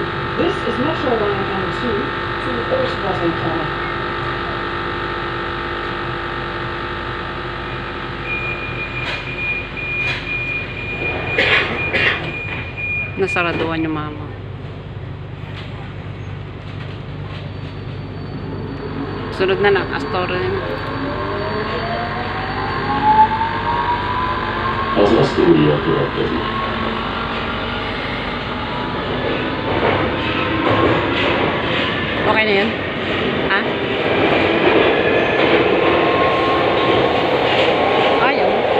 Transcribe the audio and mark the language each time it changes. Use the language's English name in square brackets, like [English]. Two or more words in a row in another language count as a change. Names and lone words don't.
[English] This is Metro Line M2 to Oostvaardersplassen Tunnel. [Filipino] Nasaraduan yung mama. Sunod na lang, Astoria na. [Hungarian] Az Astoria következik. [Filipino] Okay na yun? Ha? Ayaw.